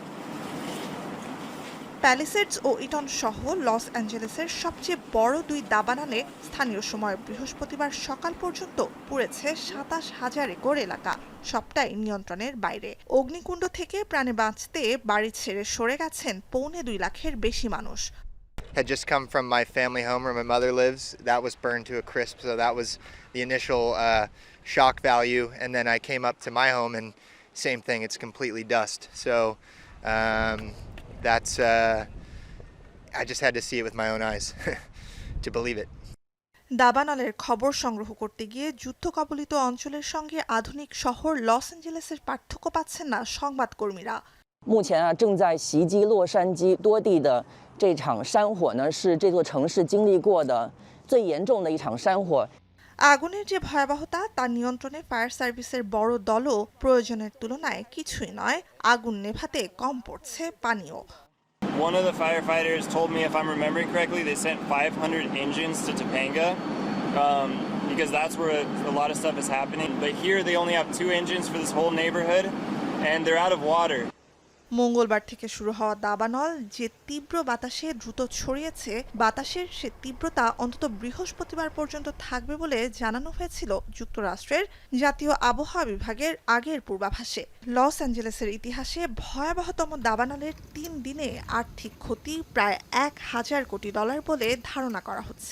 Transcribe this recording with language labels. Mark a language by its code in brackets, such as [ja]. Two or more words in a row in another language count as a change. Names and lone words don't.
[bn] প্যালিসেডস ও ইটন সহ লস অ্যাঞ্জেলেসের সবচেয়ে বড় দুই দাবানলে স্থানীয় সময় বৃহস্পতিবার সকাল পর্যন্ত পুড়েছে ২৭,০০০ একর এলাকা, সবটাই নিয়ন্ত্রণের বাইরে। অগ্নিকুণ্ড থেকে প্রাণে বাঁচতে বাড়ি ছেড়ে সরে গেছেন ২.৫ লাখের বেশি মানুষ। [en] Had just come from my family home where my mother lives. That was burned to a crisp, so that was the initial shock value. And then I came up to my home, and same thing, it's completely dust. So that's I just had to see it with my own eyes to believe it. [bn] দাবানলের খবর সংগ্রহ করতে গিয়ে যুদ্ধ কবলিত অঞ্চলের সঙ্গে আধুনিক শহর লস অ্যাঞ্জেলেসের পার্থক্য পাচ্ছেন না সংবাদকর্মীরা। [zh] 目前正在袭击洛杉矶多地的这场山火呢，是这座城市经历过的最严重的一场山火。 [bn] আগুনের যে ভয়াবহতা তা নিয়ন্ত্রণে [en] fire servicer [bn] বড় দলও প্রয়োজনের তুলনায় কিছুই নয়। আগুন নেভাতে কম পড়ছে পানিও। [en] One of the firefighters told me, if I'm remembering correctly, they sent 500 engines to Topanga because that's where a lot of stuff is happening. But here they only have 2 engines for this whole neighborhood, and they're out of water. [bn] মঙ্গলবার থেকে শুরু হওয়া দাবানল যে তীব্র বাতাসে দ্রুত ছড়িয়েছে, বাতাসের সে তীব্রতা অন্তত বৃহস্পতিবার পর্যন্ত থাকবে বলে জানানো হয়েছিল যুক্তরাষ্ট্রের জাতীয় আবহাওয়া বিভাগের আগের পূর্বাভাসে। লস অ্যাঞ্জেলেসের ইতিহাসে ভয়াবহতম দাবানলের ৩ দিনে আর্থিক ক্ষতি প্রায় $১,০০০ কোটি বলে ধারণা করা হচ্ছে।